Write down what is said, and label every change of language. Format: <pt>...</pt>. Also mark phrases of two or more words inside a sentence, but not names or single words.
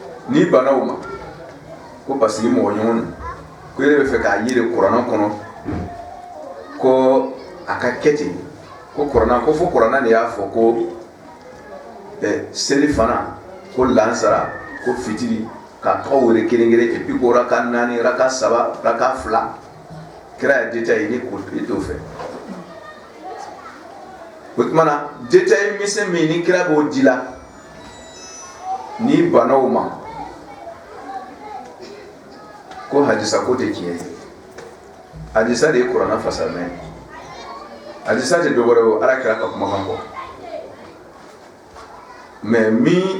<bm>ni bana o ma ko</bm> <fr>parce que</fr> <bm>mo ɲɔgɔn ko yɛrɛ bɛ fɛ k'a yiri kuranna kɔnɔ ko a ka kɛ ten ko kuranna ko fo kuranna de y'a fɔ ko seli fana ko lansara ko fitiri ka tɔgɔ wele kelen-kelen</bm> <fr>et puis</fr> <bm>ko raka 4 raka 3 raka 2 kira ye détail ni ko i t'o fɛ o tuma na détail misɛn min ni kira b'o di la ni banaw ma ko hadisa ko tɛ tiɲɛ ye hadisa de ye kuranna fasamɛ hadisa tɛ dɔ wɛrɛ ye ala kira ka kumakan kɔ mais min</bm>